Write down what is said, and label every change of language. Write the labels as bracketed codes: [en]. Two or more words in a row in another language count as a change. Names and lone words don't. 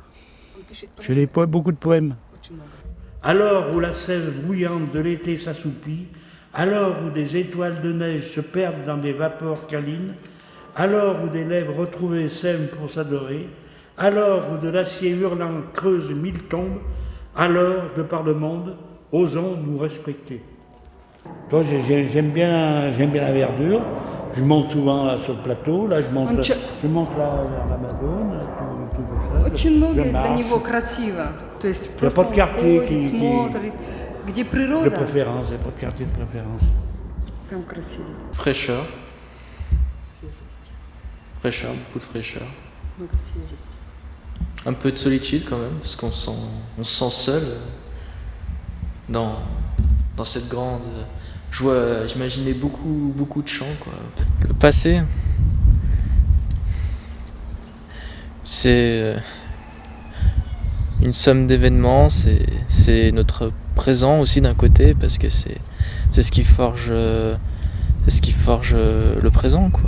[fr] Je fais des poèmes, beaucoup de poèmes. Alors où la sève bouillante de l'été s'assoupit, alors où des étoiles de neige se perdent dans des vapeurs câlines, alors où des lèvres retrouvées s'aiment pour s'adorer, alors où de l'acier hurlant creuse mille tombes, alors, de par le monde, osons nous respecter. Toi, j'aime bien la verdure. Je monte souvent là, sur le plateau. Là, je monte là vers la Madone. [ru] Очень многое для него красиво. То есть [fr] Il n'y a pas de quartier qui [ru] смотрит, где природа. [fr] de préférence, il n'y a pas de quartier de préférence. [ru] Прям красиво. [fr] Fraîcheur. Fraîcheur, beaucoup de fraîcheur. [ru] Много свежести. [fr] Un peu de solitude quand même, parce qu'on se sent seul dans cette grande... J'imaginais beaucoup de chants, quoi. Le passé, c'est une somme d'événements, c'est notre présent aussi d'un côté, parce que c'est ce qui forge ce qui forge le présent, quoi.